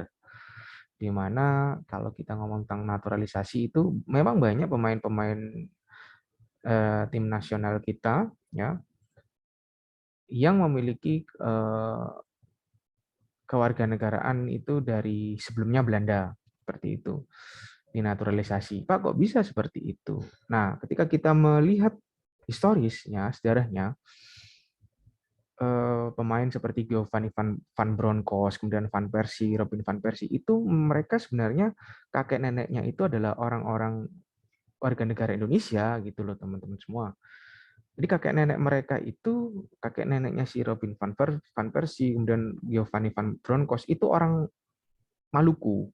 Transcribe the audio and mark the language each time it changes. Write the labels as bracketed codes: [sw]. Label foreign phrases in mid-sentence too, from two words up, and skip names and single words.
[id] Di mana kalau kita ngomong tentang naturalisasi itu memang banyak pemain-pemain tim nasional kita ya yang memiliki kewarganegaraan itu dari sebelumnya Belanda, seperti itu, dinaturalisasi. Pak, kok bisa seperti itu? Nah, ketika kita melihat historisnya, sejarahnya, pemain seperti Giovanni Van Bronckhorst, kemudian Van Persie, Robin Van Persie, itu mereka sebenarnya kakek neneknya itu adalah orang-orang warga negara Indonesia, gitu loh teman-teman semua. Jadi kakek nenek mereka itu, kakek neneknya si Robin Van Persie, kemudian Giovanni Van Bronckhorst, itu orang Maluku.